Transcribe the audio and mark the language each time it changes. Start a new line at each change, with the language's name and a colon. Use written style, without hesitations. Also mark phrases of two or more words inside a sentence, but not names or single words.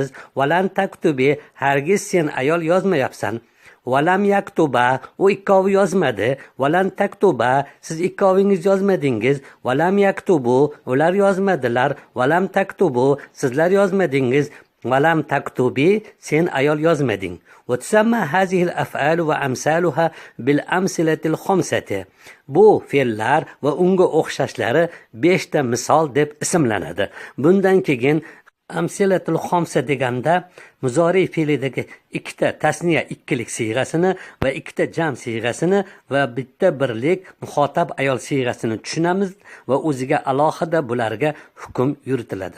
Arabic: ولن تكتبي
Uzbek: hargiz sen ayol yozmayapsan.
Arabic: ولم يكتبا
Uzbek: u ikkovi yozmadi.
Arabic: ولن تكتبا
Uzbek: siz ikkovingiz yozmadingiz.
Arabic: ولم يكتبوا
Uzbek: ular yozmadilar.
Arabic: ولم تكتبوا
Uzbek: sizlar yozmadingiz.
Arabic: ولم تكتبي
Uzbek: sen ayol yozmading.
Arabic: وتسمى هذه الأفعال وأمثالها بالأمثلة الخمسة.
Uzbek: Bu fe'llar va unga o'xshashlari 5 ta misol deb ismlanadi. Bundan keyin
Arabic: الأمثلة الخمسة
Uzbek: deganda muzori fe'lidagi ikkita tasniya ikkilik siyg'asini va ikkita jam siyg'asini va bitta birlik muxotab ayol siyg'asini tushunamiz va o'ziga alohida bularga hukm yuritiladi.